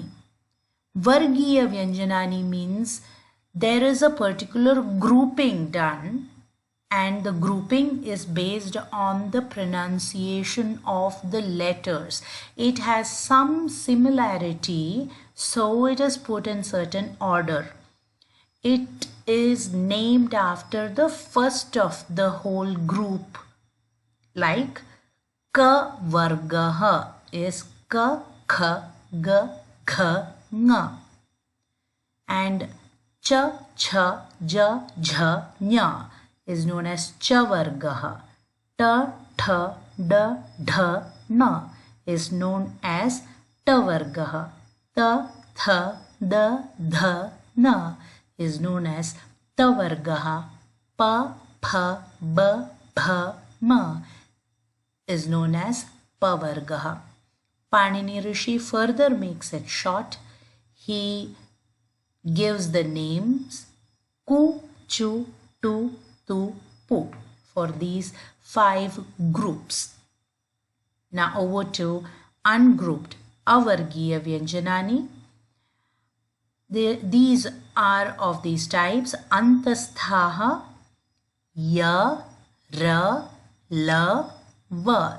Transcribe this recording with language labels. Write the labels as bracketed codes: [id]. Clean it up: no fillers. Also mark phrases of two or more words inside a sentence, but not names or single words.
[sa] Vargiya Vyanjanani [en] means there is a particular grouping done, and the grouping is based on the pronunciation of the letters. It has some similarity, so it is put in certain order. It is named after the first of the whole group, like [sa] ka vargaha [en] is ka, kha, ga, kha, nga, and cha, cha, ja, jha, nya is known as chavargaha. Ta, tha, da, dha, na is known as tavargaha. Ta, tha, da, dha, na is known as tavargaha. Pa, pha, ba, bha, ma is known as pavargaha. Panini Rishi further makes it short. He gives the names ku, chu, tu, tu, pu for these 5 groups. Now over to ungrouped [sa] Avargiya Vyanjanani. [en] These are of these types: Antasthaha, Ya, Ra, La, Va.